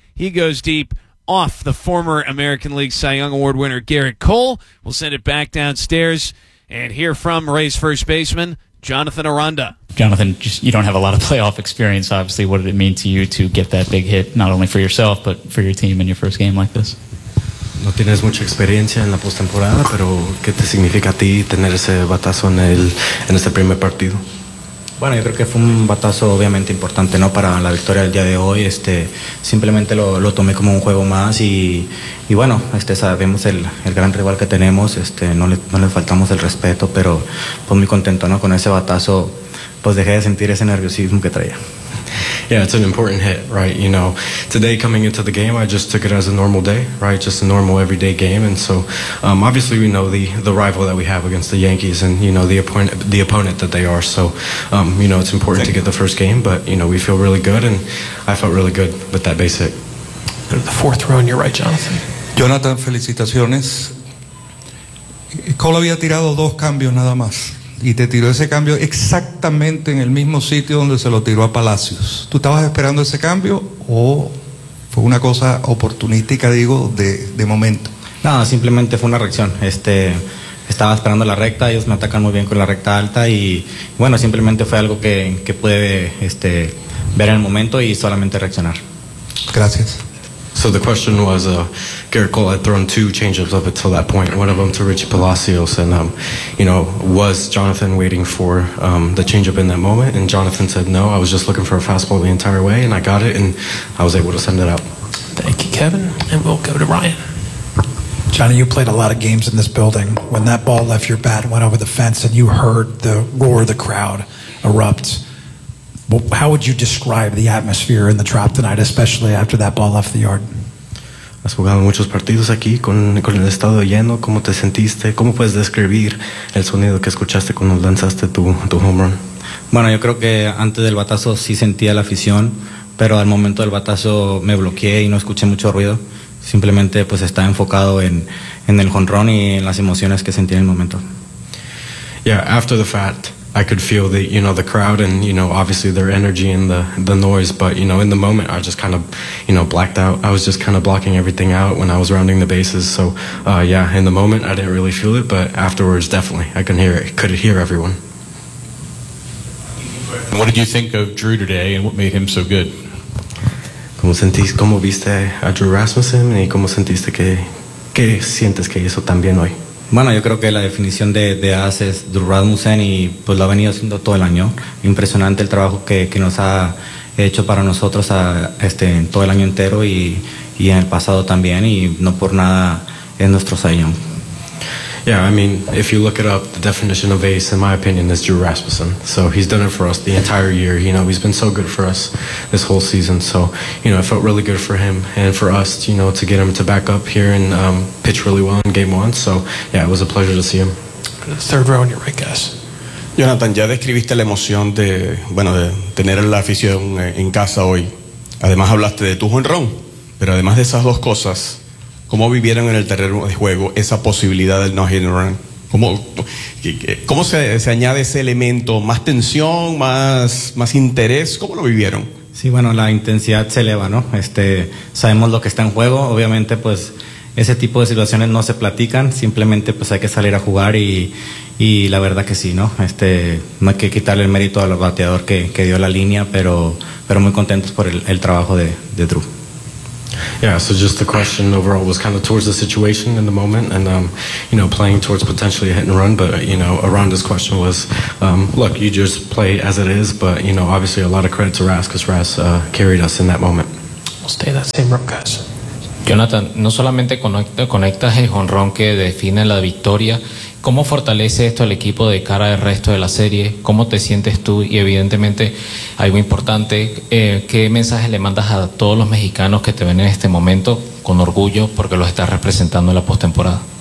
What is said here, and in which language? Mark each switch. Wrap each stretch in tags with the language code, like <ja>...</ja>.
<en>He goes deep off the former American League Cy Young Award winner Gerrit Cole. We'll send it back downstairs and hear from Rays first baseman Jonathan Aranda. Jonathan, just, you don't have a lot of playoff experience, obviously. What did it mean to you to get that big hit, not only for yourself, but for your team in your first game like this?</en> <es>No tienes mucha experiencia en la postemporada, pero ¿qué te significa a ti tener ese batazo en el en este primer partido? Bueno, yo creo que fue un batazo obviamente importante, ¿no? Para la victoria del día de hoy. Simplemente lo tomé como un juego más y bueno, sabemos el gran rival que tenemos, no le faltamos el respeto, pero pues muy contento, ¿no? Con ese batazo, pues dejé de sentir ese nerviosismo que traía.</es> <en>Yeah, it's an important hit, right? You know, today coming into the game, I just took it as a normal day, right? Just a normal everyday game. And so obviously we know the rival that we have against the Yankees and, you know, the opponent that they are. So, you know, it's important to get the first game, but, you know, we feel really good and I felt really good with that base hit. Go to the fourth row and you're right, Jonathan.</en> <es>Jonathan, felicitaciones. Cole había tirado dos cambios nada más. Y te tiró ese cambio exactamente en el mismo sitio donde se lo tiró a Palacios. ¿Tú estabas esperando ese cambio o fue una cosa oportunística, digo, de momento? Nada, simplemente fue una reacción. Estaba esperando la recta, ellos me atacan muy bien con la recta alta y bueno, simplemente fue algo que pude ver en el momento y solamente reaccionar. Gracias.</es> <en>So the question was, Gerrit Cole had thrown two changeups up until that point, one of them to Richie Palacios, and, you know, was Jonathan waiting for the changeup in that moment? And Jonathan said, no, I was just looking for a fastball the entire way, and I got it, and I was able to send it out. Thank you, Kevin, and we'll go to Ryan. Johnny, you played a lot of games in this building. When that ball left your bat and went over the fence and you heard the roar of the crowd erupt, how would you describe the atmosphere in the Trop tonight, especially after that ball left the yard?</en> <es>Has jugado muchos partidos aquí con el estado lleno. ¿Cómo te sentiste? ¿Cómo puedes describir el sonido que escuchaste cuando lanzaste tu home run? Bueno, yo creo que antes del batazo sí sentía la afición, pero al momento del batazo me bloqueé y no escuché mucho ruido. Simplemente pues estaba enfocado en el home run y en las emociones que sentí en el momento.</es> <en>Yeah, after the fact, I could feel the, you know, the crowd and, you know, obviously their energy and the noise. But, you know, in the moment, I just kind of, you know, blacked out. I was just kind of blocking everything out when I was rounding the bases. So, yeah, in the moment, I didn't really feel it. But afterwards, definitely, I could hear it. Could hear everyone. What did you think of Drew today and what made him so good?</en> <es>¿Cómo sentiste, cómo viste a Drew Rasmussen y cómo sentiste que sientes que hizo también hoy? Bueno, yo creo que la definición de AS es Drew Rasmussen y pues lo ha venido haciendo todo el año. Impresionante el trabajo que nos ha hecho para nosotros en todo el año entero y en el pasado también y no por nada es nuestro Cy Young.</es> <en>Yeah, I mean, if you look it up, the definition of ace, in my opinion, is Drew Rasmussen. So he's done it for us the entire year. You know, he's been so good for us this whole season. So, you know, it felt really good for him and for us, you know, to get him to back up here and pitch really well in game one. So, yeah, it was a pleasure to see him. Third round, you're right, guys.</en> <es>Jonathan, ya describiste la emoción de, bueno, de tener la afición en casa hoy. Además, hablaste de tu home run, pero además de esas dos cosas, ¿cómo vivieron en el terreno de juego esa posibilidad del no hit and run? ¿Cómo se añade ese elemento? ¿Más tensión? ¿Más interés? ¿Cómo lo vivieron? Sí, bueno, la intensidad se eleva, ¿no? Sabemos lo que está en juego. Obviamente, pues, ese tipo de situaciones no se platican. Simplemente, pues, hay que salir a jugar y la verdad que sí, ¿no? No hay que quitarle el mérito al bateador que dio la línea, pero muy contentos por el trabajo de Drew.</es> <en>Yeah, so just the question overall was kind of towards the situation in the moment and, you know, playing towards potentially a hit and run. But, you know, Aranda's question was, look, you just play as it is. But, you know, obviously a lot of credit to Ras because Ras carried us in that moment. We'll stay that same room, guys.</en> <es>Jonathan, no solamente conectas el jonrón que define la victoria, ¿cómo fortalece esto al equipo de cara al resto de la serie? ¿Cómo te sientes tú? Y evidentemente, algo importante, ¿qué mensaje le mandas a todos los mexicanos que te ven en este momento con orgullo porque los estás representando en la postemporada?</es>